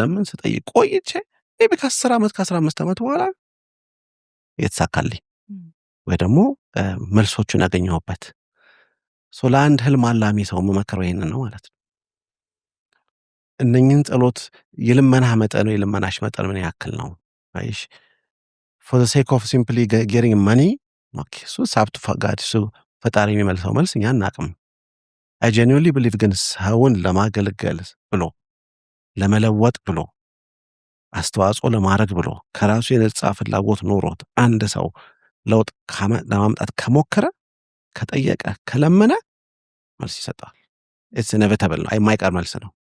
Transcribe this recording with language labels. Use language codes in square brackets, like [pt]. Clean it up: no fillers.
[am] ስጠይቅ ቆይቼ maybe ከ10 ዓመት ከ15 ዓመት በኋላ የተሳካልኝ ወይ ደግሞ መልሶቹን ያገኘሁበት። ለአንድ ህልም አላሚ ሰው መመከረው ይሄንን ነው ማለት ነው። እነኝን ጸሎት የልመና መጠን ነው የልመናሽ መጠን ምን ያክል ነው? [en] አይሽ for the sake of simply getting money okay so it's up to God. [am] ፈጣሪ የሚመልሰው መልስ እኛ አናውቅም። [en] I genuinely believe [am] ግን ሰውን ለማገልገል ብሎ ለመለወጥ ብሎ አስተዋጽኦ ለማድረግ ብሎ ከራሱ የነጻ ፍላጎት ኖሮት አንድ ሰው ለውጥ ለማምጣት ከሞከረ ከጠየቀ ከለመነ መልስ ይሰጣል። [en] it's inevitable [am] ነው፣ የማይቀር መልስ ነው።